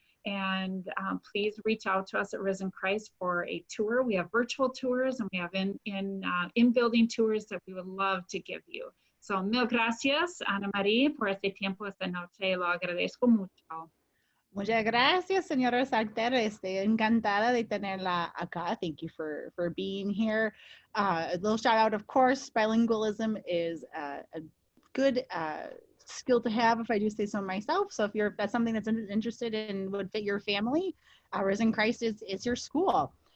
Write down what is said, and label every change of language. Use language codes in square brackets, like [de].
[en] And please reach out to us at Risen Christ for a tour. We have virtual tours and we have in-building tours that we would love to give you. [es] So mil gracias, Ana María, por este tiempo esta noche. Lo agradezco mucho. Muchas gracias, señora Sarter. Encantada de tenerla acá. [en] Thank you for being here. A little shout out, of course, bilingualism is a good skill to have, if I do say so myself. So if that's something that's interested in would fit your family, Risen Christ is your school.